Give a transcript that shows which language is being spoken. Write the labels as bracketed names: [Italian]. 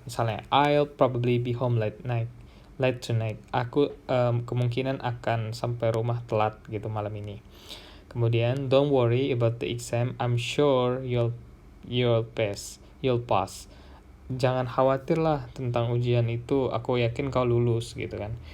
[English] Misalnya I'll probably be home late tonight. [Indonesian] Aku kemungkinan akan sampai rumah telat gitu malam ini. [English] Kemudian don't worry about the exam. I'm sure you'll pass. [Indonesian] Jangan khawatir lah tentang ujian itu, aku yakin kau lulus gitu kan.